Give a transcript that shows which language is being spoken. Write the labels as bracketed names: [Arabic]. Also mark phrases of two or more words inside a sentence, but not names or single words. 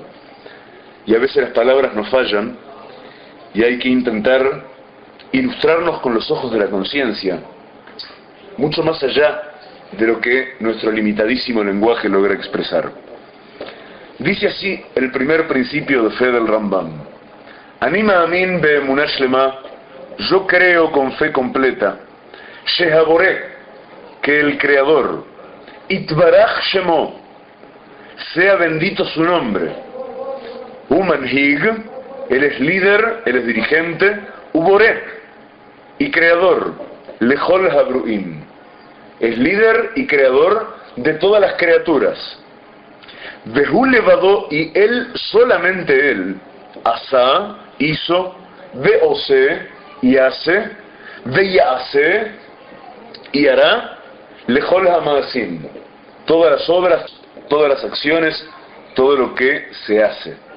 [Spanish] Y a veces las palabras nos fallan, y hay que intentar ilustrarnos con los ojos de la conciencia, mucho más allá de lo que nuestro limitadísimo lenguaje logra expresar. Dice así el primer principio de fe del Rambam: [Hebrew] אני מאמין באמונה שלמה, [Spanish] yo creo con fe completa, Shehaboré, que el Creador, [Hebrew] יתברך שמו, [Spanish] sea bendito su nombre, Umanhig, él es líder, él es dirigente, Uboré, y creador, [Hebrew] לכל הברואים, [Spanish] es líder y creador de todas las criaturas. [Hebrew] והוא לבדו, [Spanish] y él, solamente él, Asa, hizo, Veose, y hace, Veyase, y hará, [Hebrew] לכל המעשים, [Spanish] todas las obras, todas las acciones, todo lo que se hace.